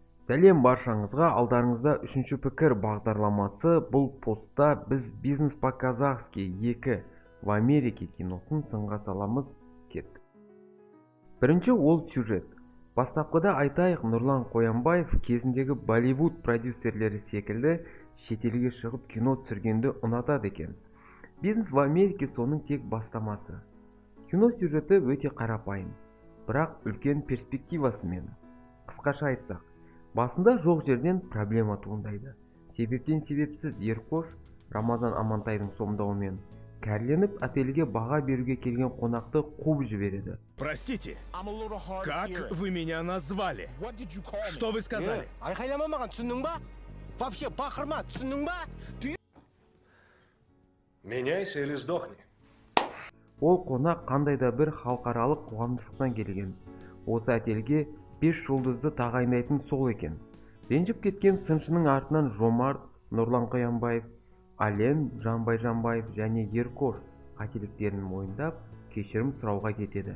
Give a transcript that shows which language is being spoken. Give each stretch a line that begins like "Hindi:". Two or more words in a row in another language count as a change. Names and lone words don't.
Kazakh: Сәлем баршаңызға, алдарыңызда үшінші пікір бағдарламасы. Бұл постта біз «Бизнес по-казахски 2 в Америке» киносын сынға саламыз. Кеттік. Бірінші ол сюжет. Бастапқыда айтайық, Нұрлан Қоянбаев кезіндегі Болливуд продюсерлері секілді шетелге шығып кино түсіргенді ұнатады екен. «Бизнес в Америке» соның тек бастамасы. Кино сюжеті өте қарапайым, бірақ үлкен перспективасымен. Қысқаша айтсақ, басында жоқ жерден проблема туындайды. Себептен себепсіз Еркош Рамазан Амантайдың сомдауымен кәрленіп отельге баға беруге келген қонақты қуып жібереді.
Russian: Простите, как вы меня назвали? Что вы сказали?
Kazakh: Айқайламамаған түсіндің ба? Вообще бақырма, түсіндің ба?
Russian: Меняйся или сдохни.
Kazakh: Ол қонақ қандай да бір халықаралық қоғамдастықтан келген. Осы отельге 5 жұлдызды тағайындайтын сол екен. Ренжіп кеткен сыншының артынан Жомарт, Нұрлан Қоянбаев, Ален, Жанбай Жанбаев және Еркош қателіктерін мойындап, кешірім сұрауға кетеді.